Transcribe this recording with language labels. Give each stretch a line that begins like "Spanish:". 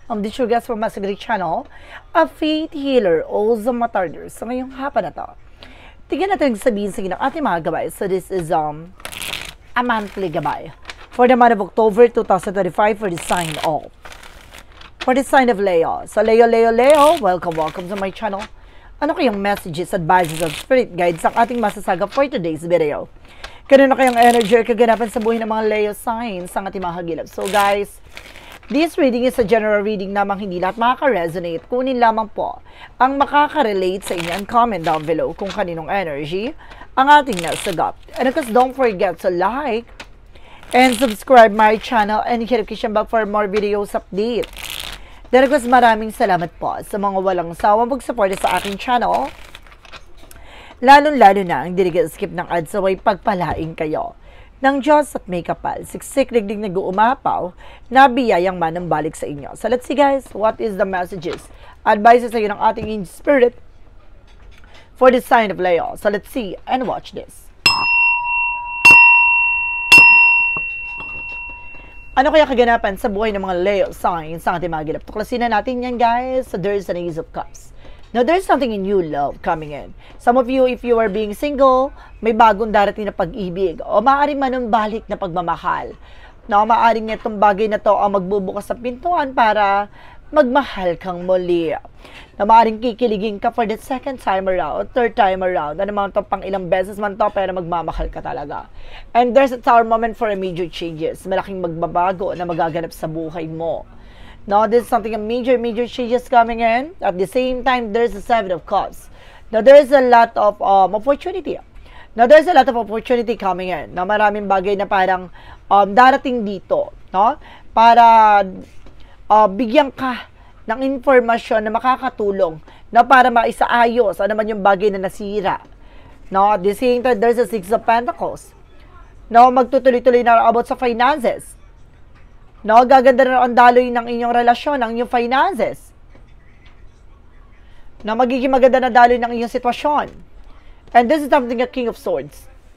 English: I'm the Sugas from Masagri Channel, a faith healer o Zamatarder.
Filipino: So ngayong hapon na to, tignan natin sabihin sa inyo ng ating mga gabay.
English: So this is a monthly gabay for the month of October 2025 for the sign of Leo. So Leo, welcome to my channel.
Filipino: Ano kayong
English: messages, advices, and spirit guides
Filipino: ang ating masasaga
English: for today's video?
Filipino: Kanino kayong energy or kaganapan sa buhay ng mga Leo signs ang ating mga hagilap.
English: So guys, this reading is a general reading
Filipino: namang hindi lahat makaka-resonate. Kunin lamang po ang makaka-relate sa inyo
English: and comment down below
Filipino: kung kaninong energy ang ating nasagap.
English: And of course, don't forget to like and subscribe my channel and hit notification bell for more videos update. Then of course,
Filipino: maraming salamat po sa mga walang sawang pag-support sa aking channel. Lalo-lalo na ang skip ng ads away pagpalain kayo ng Diyos at may kapal, siksik digdig nag-uumapaw na biyayang manambalik sa inyo.
English: So let's see guys, what is the messages, advices
Filipino: sa inyo ng ating
English: spirit for the sign of Leo. So let's see and watch this.
Filipino: Ano kaya kaganapan sa buhay ng mga Leo signs ang ating mga gilap? Tuklasin na natin yan guys.
English: So there's an Ace of Cups. Now, there's something in new love coming in. Some of you, if you are being single,
Filipino: may bagong darating na pag-ibig. O maaaring manumbalik na pagmamahal. No, maaaring itong bagay na to ang magbubukas sa pintuan para magmahal kang muli. Na maaaring kikiligin ka
English: for the second time around,
Filipino: third time around. Ano man to, pang ilang beses man to, pero magmamahal ka talaga.
English: And there's a tower moment for a major changes.
Filipino: Malaking magbabago na magaganap sa buhay mo.
English: Now, there's something, a major changes coming in. At the same time, there's the Seven of Cups. Now, there's a lot of opportunity. Now, there's a lot of opportunity coming in.
Filipino: Now, maraming bagay na parang darating dito, no? Para bigyan ka ng informasyon na makakatulong na para maisaayos ano man yung bagay na nasira.
English: No, at the same time, there's a Six of Pentacles.
Filipino: No, magtutuloy-tuloy na about sa finances. No, gaganda na ang daloy ng inyong relasyon, ng inyong finances. No, magiging maganda na daloy ng inyong sitwasyon.
English: And this is something a King of Swords.